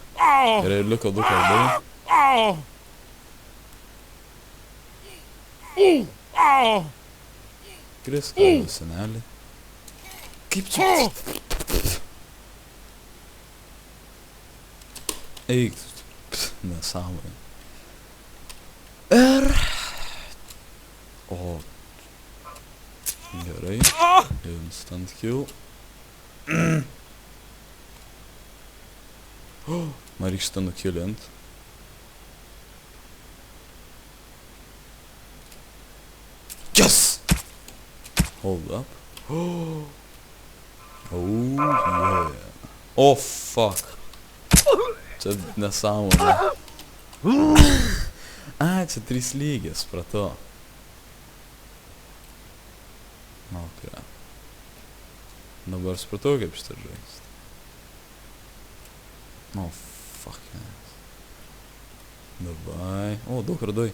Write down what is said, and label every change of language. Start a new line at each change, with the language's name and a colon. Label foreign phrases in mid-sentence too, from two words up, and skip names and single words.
Lithuanian: Gerai, liko 2 kardai. Kris kardų senelį. Kaip čia? Eik, nesąmonė. Ir... O... Gerai.
English: Instant kill.
Lithuanian: Man reikia šitą nukilint.
English: Yes! Hold up. Oh, yeah. Oh, fuck.
Lithuanian: Čia nesąmonė. A, čia 3 lygės, prato. Ok. Dabar supratau, kaip šitą žaist.
English: Oh, fuck.
Lithuanian: Davai. O, 2 kardai.